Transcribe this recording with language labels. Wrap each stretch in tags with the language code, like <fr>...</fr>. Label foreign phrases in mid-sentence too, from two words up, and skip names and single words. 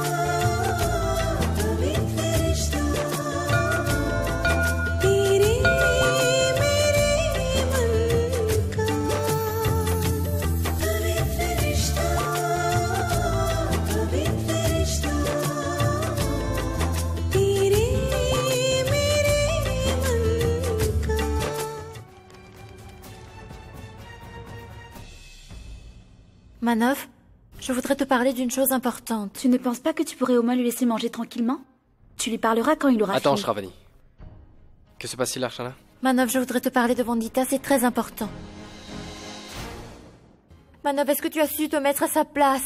<hi>तेरे मेरे मन का पवित्र रिश्ता तेरे मेरे मन का।</hi> <fr>Manov, je voudrais te parler d'une chose importante. Tu ne penses pas que tu pourrais au moins lui laisser manger tranquillement? Tu lui parleras quand il aura Attends, fini. Shravani. Que se passe-t-il, Archana? Manov, je voudrais te parler de Vandita, c'est très important. Manov, est-ce que tu as su te mettre à sa place?</fr>